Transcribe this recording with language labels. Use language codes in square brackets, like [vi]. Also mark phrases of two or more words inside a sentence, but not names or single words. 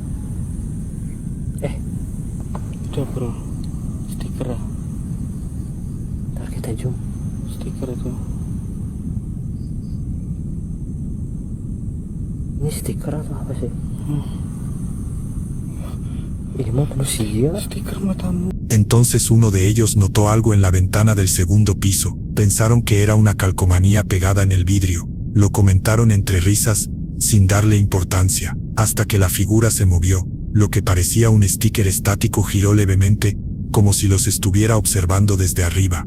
[id] Udah bro, stiker ya. Ntar kita zoom. Stiker itu. Ini stiker atau apa sih? Ini mah manusia. Stiker matamu. [es] Entonces uno de ellos notó algo en la ventana del segundo piso. Pensaron que era una calcomanía pegada en el vidrio. Lo comentaron entre risas, sin darle importancia, hasta que la figura se movió. Lo que parecía un sticker estático giró levemente, como si los estuviera observando desde arriba.